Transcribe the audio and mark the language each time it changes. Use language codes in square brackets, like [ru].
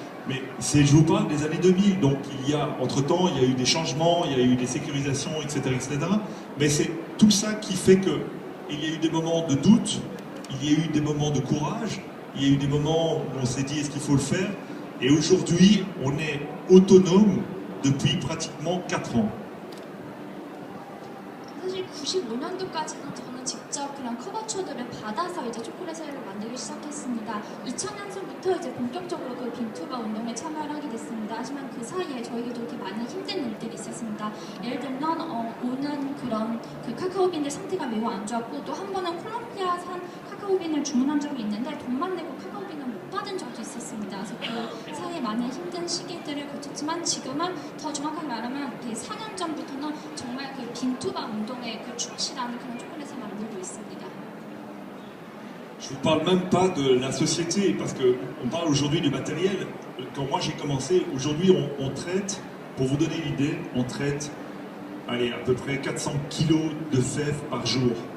[fr] Mais je vous parle des années 2000. Donc, entre-temps, il y a eu des changements, il y a eu des sécurisations, etc., etc. Mais c'est tout ça qui fait qu'il y a eu des moments de doute, il y a eu des moments de courage, il y a eu des moments où on s'est dit est-ce qu'il faut le faire, et aujourd'hui on est autonome depuis pratiquement 4 ans. [ko] 사실 95년도까지는 저는 직접 그런 커버초들을 받아서 이제 초콜릿을 만들기 시작했습니다. 2000년서부터 이제 본격적으로 그 빈투바 운동에 참여를 하게 됐습니다. 하지만 그 사이에 저희에도 이렇게 많은 힘든 일들이 있었습니다. 예를 들면 오는 그런 그 카카오빈들 상태가 매우 안 좋았고 또 한 번은 콜롬비아산 카카오빈을 주문한 적이 있는데 돈만 내고 카카오빈을 못 받은 적도 있었습니다. 그래서 그 사이에 많은 힘든 시기들을 거쳤지만 지금은 더 정확하게 말하면 4년 전부터는 정말 그 빈투바 운동에 그 충실한 그런 초콜릿을 만들고 있습니다. [fr] Je vous parle même pas de la société, parce qu'on parle aujourd'hui du matériel. Quand moi j'ai commencé, aujourd'hui on traite, pour vous donner l'idée, on traite allez, à peu près 400 kilos de fèves par jour.